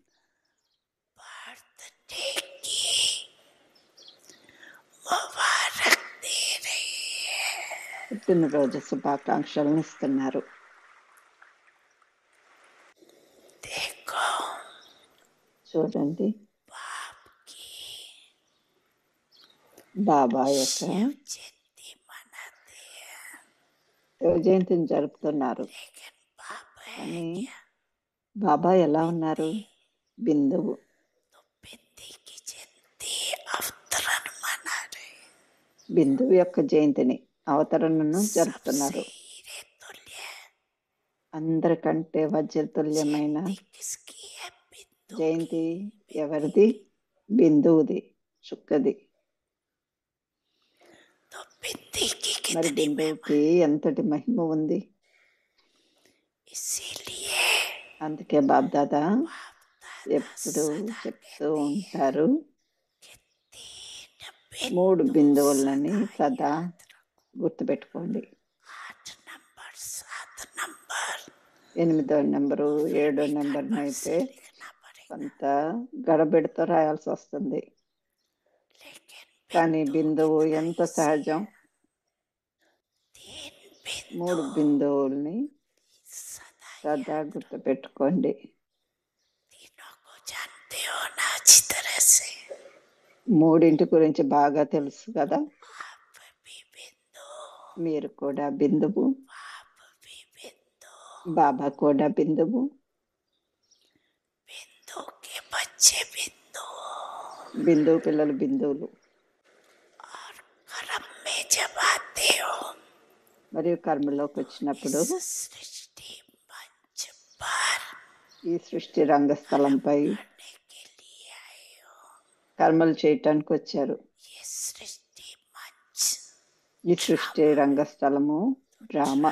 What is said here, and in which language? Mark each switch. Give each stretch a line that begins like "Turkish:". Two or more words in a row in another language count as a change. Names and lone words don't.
Hindi: बर्थडे की मुबारक दे रही है।
Telugu: పుట్టినరోజు శుభాకాంక్షలను ఇస్తున్నారు.
Hindi: देखो
Telugu: చూడండి,
Hindi: बाप की
Telugu: బాబా యొక్క
Hindi: जयंती मनाते हैं,
Telugu: శివ జయంతిని జరుపుతున్నారు.
Hindi: लेकिन बाप है
Telugu: కానీ
Hindi: क्या?
Telugu: బాబా ఎలా ఉన్నారు? బిందువు.
Hindi: तो बिंदी की जयंती अवतरण मना रहे।
Telugu: బిందువు యొక్క జయంతిని, అవతరణను జరుపుతున్నారు.
Hindi: सबसे हीरे तुल्य
Telugu: అందరికంటే వజ్రతుల్యమైన
Hindi: जयंती किसकी है? बिंदु
Telugu: జయంతి
Hindi: की।
Telugu: ఎవరిది? బిందువుది, చుక్కది.
Hindi: तो बिंदी की
Telugu: మరి
Hindi: कितनी महिमा
Telugu: బిందువుకి ఎంతటి మహిమ ఉంది?
Hindi: इसीलिए
Telugu: అందుకే బాబ్దాదా
Hindi: बाप दादा
Telugu: ఎప్పుడు
Hindi: सदा
Telugu: చెప్తూ
Hindi: कहते हैं
Telugu: ఉంటారు,
Hindi: कि 3 बिंदु
Telugu: బిందువులని
Hindi: सदा
Telugu: సదా
Hindi: याद रखो।
Telugu: గుర్తుపెట్టుకోండి.
Hindi: 8 नंबर 7 नंबर
Telugu: 8వ నెంబరు,
Hindi: फिर
Telugu: 7వ
Hindi: भी
Telugu: నెంబర్ని
Hindi: गड़बड़
Telugu: అయితే
Hindi: से लिखना पड़ेगा,
Telugu: కొంత గడబిడతో రాయాల్సి వస్తుంది.
Hindi: लेकिन
Telugu: కానీ
Hindi: बिंदु
Telugu: బిందువు
Hindi: कितना
Telugu: ఎంత
Hindi: इजी
Telugu: సహజం.
Hindi: है। 3 बिंदु
Telugu: 3 బిందువుల్ని
Hindi: सदा
Telugu: సదా
Hindi: याद रखो।
Telugu: గుర్తుపెట్టుకోండి.
Hindi: तीनों को जानते हो ना अच्छी तरह से?
Telugu: 3 గురించి బాగా తెలుసు కదా.
Hindi: आप भी बिंदु,
Telugu: మీరు కూడా బిందువు,
Hindi: बाप भी बिंदु,
Telugu: బాబా కూడా బిందువు,
Hindi: बिंदु के बच्चे बिंदु।
Telugu: బిందువు పిల్లలు బిందువులు.
Hindi: और कर्म में जब आते हो
Telugu: మరియు కర్మలోకి వచ్చినప్పుడు
Hindi: इस सृष्टि मंच पर
Telugu: ఈ సృష్టి రంగస్థలంపై
Hindi: करने के लिए आए हो।
Telugu: కర్మలు చేయటానికి వచ్చారు.
Hindi: ये सृष्टि मंच
Telugu: ఈ సృష్టి రంగస్థలము డ్రామా.